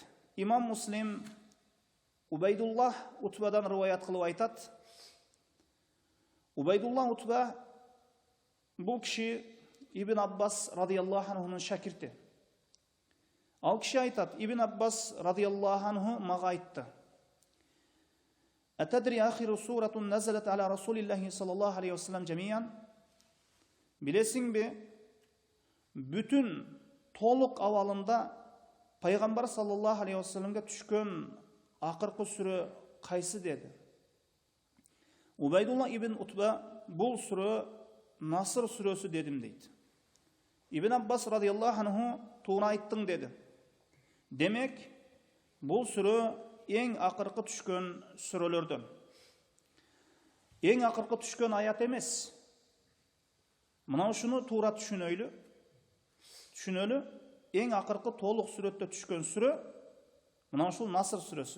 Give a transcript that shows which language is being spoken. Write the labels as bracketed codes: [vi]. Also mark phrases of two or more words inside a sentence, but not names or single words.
[ky] Имам Муслим Убайдуллах Утбадан риваят кылып айтат. Убайдуллах Утба бул киши Ибн Аббас [ar] رضي الله عنه [ky] шакирти. Ал киши айтат, Ибн Аббас [ar] رضي الله عنه [ky] мага айтты: [ar] أتدري آخر سورة نزلت على رسول الله صلى الله عليه وسلم جميعا. [ky] Билесиңби, бүтүн толук абалында пайгамбар [ar] صلى الله عليه وسلم [ky] түшкөн акыркы сүрө кайсы деди. Убайдулла ибн Утба бул сүрө Наср сүрөсү дедим дейт. Ибн Аббас [ar] رضي الله عنه [ky] туура айттың деди. Демек, бул сүрө эң акыркы түшкөн сүрөлөрдөн. Эң акыркы түшкөн аят эмес. Мына ушуну туура түшүнөлү. Эң акыркы толук сүрөттө түшкөн сүрө мына ушул Наср сүрөсү.